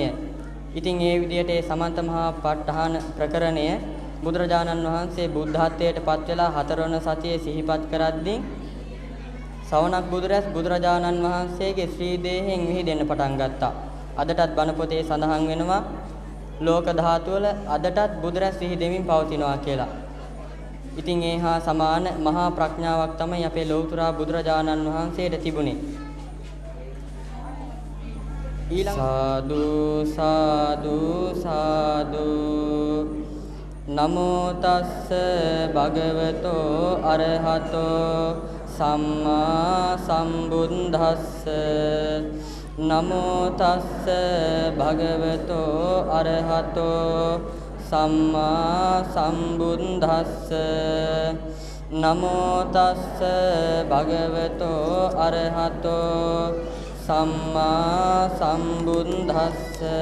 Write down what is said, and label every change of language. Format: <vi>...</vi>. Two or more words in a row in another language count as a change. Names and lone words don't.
<si>ඉතින් ඒ විදිහට ඒ සමන්ත මහා ප ဋ ාහන ප්‍රකරණය බුදුරජාණන් වහන්සේ බුද්ධත්වයට පත් වෙලා 4 වන සතියේ සිහිපත් කරද්දී සවනක් බුදුරැස් බුදුරජාණන් වහන්සේගේ ශ්‍රී දේහයෙන් විහිදෙන්න පටන් ගත්තා. අදටත් බණ පොතේ සඳහන් වෙනවා ලෝක ධාතු වල අදටත් බුදුරැස් විහිදෙමින් පවතිනවා කියලා. ඉතින් ඒ හා සමාන මහා ප්‍රඥාවක් තමයි අපේ ලෞතර බුදුරජාණන් වහන්සේට තිබුණේ.</si> <pi>සාදු සාදු සාදු නමෝ තස්ස භගවතෝ අරහතෝ සම්මා සම්බුද්දස්ස නමෝ තස්ස භගවතෝ අරහතෝ සම්මා සම්බුද්දස්ස නමෝ තස්ස භගවතෝ අරහතෝ සම්මා සම්බුද්දස්ස</pi>